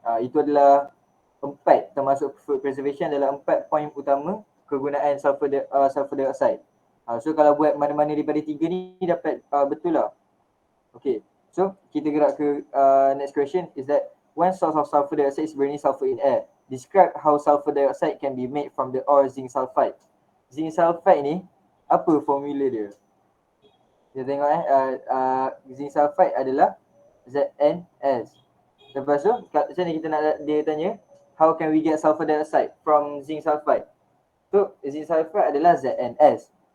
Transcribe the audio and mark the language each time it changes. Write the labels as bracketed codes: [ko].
[ms] Itu adalah 4, termasuk food preservation adalah 4 poin utama kegunaan sulfur dioxide. So kalau buat mana-mana daripada 3 ni dapat betul lah. Okay. So kita gerak ke [en] next question is that one source of sulfur dioxide is burning sulfur in air. Describe how sulfur dioxide can be made from the ore zinc sulfide. [ms] Zinc sulfide ni apa formula dia? Kita tengok zinc sulfide adalah ZnS. Lepas tu macam ni kita nak dia tanya [en] how can we get sulfur dioxide from zinc sulfide? [ms] So zinc sulfide adalah ZnS.